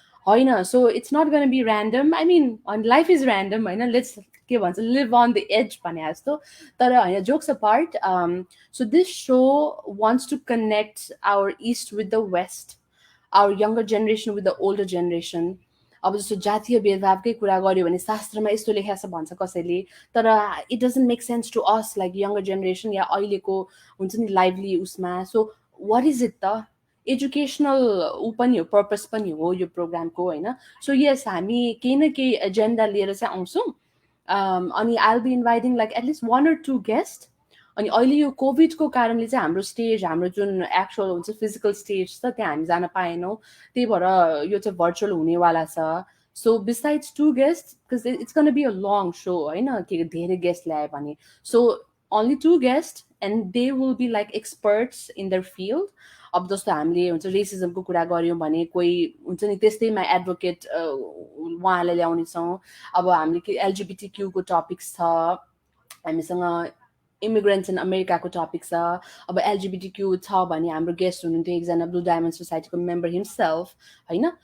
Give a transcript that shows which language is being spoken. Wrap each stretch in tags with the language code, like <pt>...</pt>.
<en>होइन, so it's not going to be random. I mean, life is random होइन. Let's के भन्छ live on the edge भने जस्तो.</en> <ne>तर होइन,</ne> <en>jokes apart, so this show wants to connect our east with the west, our younger generation with the older generation.</en> <ne>अब जस्तो जातीय भेदभावकै कुरा गर्यो भने शास्त्रमा यस्तो लेखेको छ भन्छ कसैले.</ne> <en>तर it doesn't make sense to us like younger generation</en> <ne>या अहिलेको हुन्छ नि लाइभली उसमा.</ne> <en>So what is it त?</en> <ne>एजुकेसनल ऊ पनि हो, पर्पस पनि हो यो प्रोग्रामको होइन. सो यस, हामी केही न केही एजेन्डा लिएर चाहिँ आउँछौँ.</ne> <en>अनि I will be inviting like at least 1 or 2 guest.</en> <ne>अनि अहिले यो कोभिडको कारणले चाहिँ हाम्रो स्टेज, हाम्रो जुन एक्चुअल हुन्छ फिजिकल स्टेज छ त्यहाँ हामी जान पाएनौँ. त्यही भएर यो चाहिँ भर्चुअल हुनेवाला छ.</ne> <en>so besides 2 guest, because it's gonna be a long so होइन,</en> <ne>के धेरै गेस्ट ल्यायो भने.</ne> <en>So only 2 guests and they will be like experts in their field.</en> <ne>अब जस्तो हामीले हुन्छ रेसिजमको कुरा गऱ्यौँ भने कोही हुन्छ नि त्यस्तैमा एडभोकेट उहाँलाई ल्याउने छौँ. अब हामीले के एलजिबिटी क्यूको टपिक्स छ हामीसँग. इमिग्रेन्ट्स इन अमेरिकाको टपिक छ. अब एलजिबिटी क्यू छ भने हाम्रो गेस्ट हुनुहुन्थ्यो एकजना ब्लू डायमन्ड सोसाइटीको मेम्बर हिमसेल्फ होइन.</ne>